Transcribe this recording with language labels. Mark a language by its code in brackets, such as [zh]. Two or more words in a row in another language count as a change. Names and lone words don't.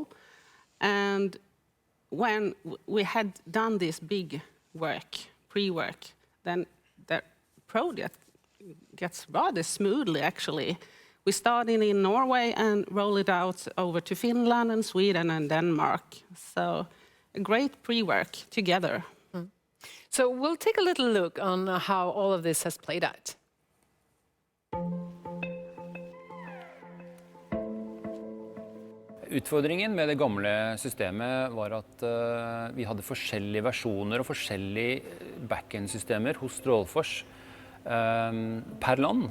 [en] And when we had done this big work, pre-work, then the project gets rather smoothly, actually. We started in Norway and rolled it out over to Finland and Sweden and Denmark. So a great pre-work together. So we'll take a little look on how all of this has played out. [no] Utfordringen med det gamle systemet var at vi hadde forskjellige versjoner og forskjellige backend-systemer hos Strålfors per land.